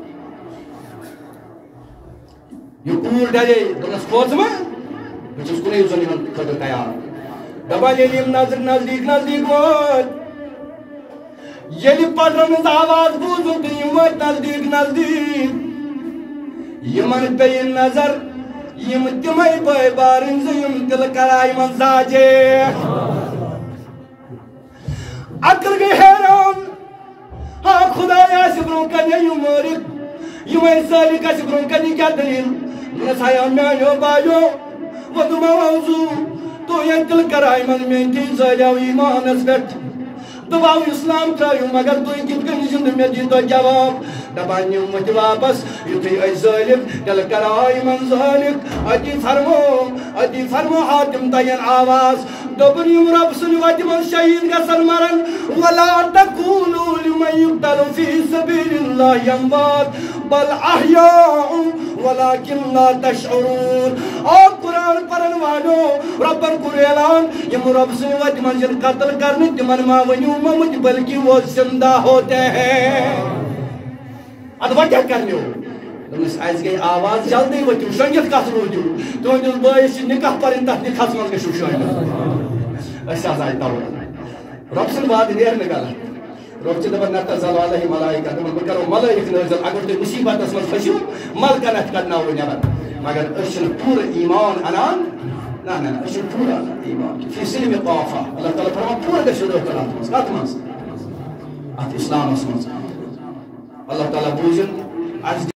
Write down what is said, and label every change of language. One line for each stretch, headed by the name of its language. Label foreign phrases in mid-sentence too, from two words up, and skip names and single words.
Kashmiri: یہ کوٗر ڈرے دوٚپنس کھوژمہ بہٕ چھُس کُنُے زوٚن یِمن خٲطرٕ تیار دپان ییٚلہِ یِم نظر نزدیٖک نزدیٖک وٲتۍ ییٚلہِ پڑرن ہٕنٛز آواز بوٗزُن تہٕ یِم وٲتۍ نزدیٖک نزدیٖک یِمن پیٚیہِ نظر یِم تِمے بٲے بارٕنۍ زٕ یِم دِلہٕ کراے منٛز زاجے عقل گئی حیران ہاں خدایا آسہِ برٛونٛہہ کنے یِم مٲرِکھ یِمے سٲلِک آسہِ برٛونٛہہ کنے کیٛاہ دٔلیٖل دوٚپنس ہایا میٛانیو بایو وۄنۍ دوٚپمو موضوٗع تُہۍ ییٚتہِ دِلہٕ کراے منٛز میٛٲنۍ کِنۍ زٲلیو ایمانس پٮ۪ٹھ دباو اسلام ترٛٲیِو مگر تُہۍ کِتھ کٔنۍ زِندٕ مےٚ دِیٖتو جواب دپان نِمٕتۍ واپس یُتھُے أسۍ ظٲلِم دِلہٕ کراے منٛز ظٲلِک أتی فرمو حاتم تین آواز دوٚپُن یِم رۄب سٕنٛدِ وتہِ منٛز شہیٖد گژھن مرن
Arabic: ولا تقولوا لمن يقتل في سبيل الله اموات بل احياء ولكن لا تشعرون
Kashmiri: او قرآن پرن والو ربن کوٚر اعلان یِم رۄب سٕنٛدِ وتہِ منٛز یِن قتل کرنہٕ تِمن ما ؤنِو ممٕتۍ
Urdu: بلکہ وہ زندہ ہوتے ہیں
Kashmiri: ادٕ وۄنۍ کیٛاہ کرنیو دوٚپنس اَسہِ گٔے آواز جلدی ؤتِو شۄنٛگِتھ کتھ روٗدِو تُہٕنٛدِس بٲیِس چھِ نِکاح پرٕنۍ تتھ نِکاحس منٛز گٔژھِو شٲمِل أسۍ حظ آیہِ تور رۄب سُنٛد وعدٕ نیرِ نہٕ غلط رۄب چھِ دپان
Arabic: نتنزل علیہم ملائکہ
Kashmiri: دپان بہٕ کرو ملٲیِک نٲزِل اگر تُہۍ مُصیبتس منٛز پھٔسِو ملکن اَتھِ کڑناوو نٮ۪بر مگر أسۍ چھِنہٕ پوٗرٕ ایمان انان نہ نہ أسۍ چھِنہٕ پوٗرٕ انان ایمان
Arabic: فی سلمِ طافہ
Kashmiri: اللہ تعالیٰ فرمان پوٗرٕ گژھِو دٲخل اتھ منٛز کتھ منٛز اتھ اسلامس منٛز اللہ تعالیٰ بوٗزِن